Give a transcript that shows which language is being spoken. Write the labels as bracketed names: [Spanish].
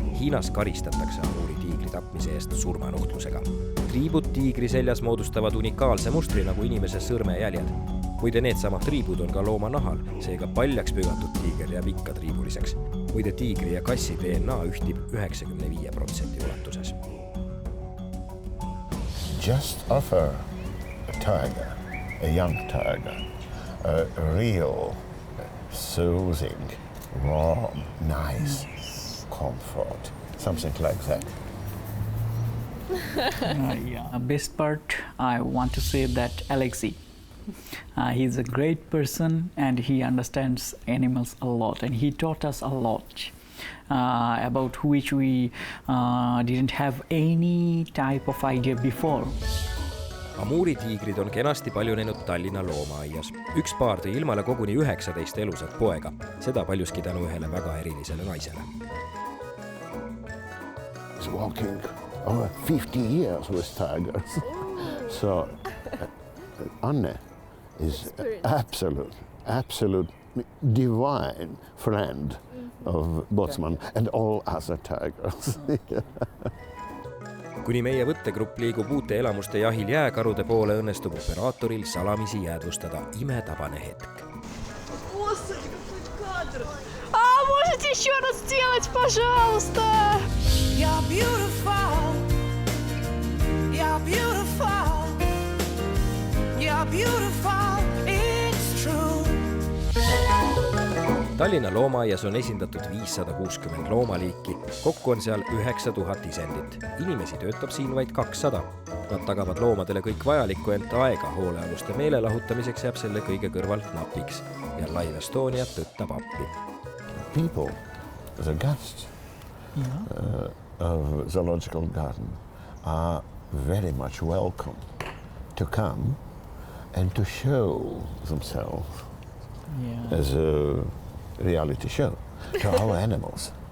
[Estonian] Hiinas karistatakse amuuri tiigri tapmise eest surmanuhtlusega. Triibud tiigri seljas moodustavad unikaalse mustri nagu inimese sõrmejäljed. Muide, needsamad triibud on ka looma nahal, seega paljaks pügatud tiiger jääb ikka triibuliseks. Muide, tiigri ja kassi DNA ühtib 95% ulatuses. [English] Just offer a tiger, a young tiger, a real, soothing, warm, nice comfort, something like that. Yeah. Best part, I want to say that Alexei. He's a great person and he understands animals a lot and he taught us a lot about which we didn't have any type of idea before. [Estonian] Amuuri tiigrid on kenasti palju näinud Tallinna loomaaias. Üks paar tõi ilmale koguni 19 elusat poega, seda paljuski tänu ühele väga erilisele naisele. [English] He's walking over 50 years with tigers. So Anne is absolute divine friend of Botsman and all other tigers. [Estonian] Kuni meie võttegrupp liigub uute elamuste jahil jääkarude poole, õnnestub operaatoril salamisi jäädvustada imetabane hetk. [Russian] Можете еще раз сделать, пожалуйста? [English] You're beautiful. You're beautiful. You're beautiful. It's true. [Estonian] Tallinna loomaaias on esindatud 560 loomaliiki, kokku on seal 9000 isendit. Inimesi töötab siin vaid 200. Nad tagavad loomadele kõik vajalikku, ent aega hoolealuste meelelahutamiseks jääb selle kõige kõrvalt napiks ja LIVEstonia tõttab appi. [English] People, the guests of zoological garden are very much welcome to come and to show themselves as a reality show to our animals.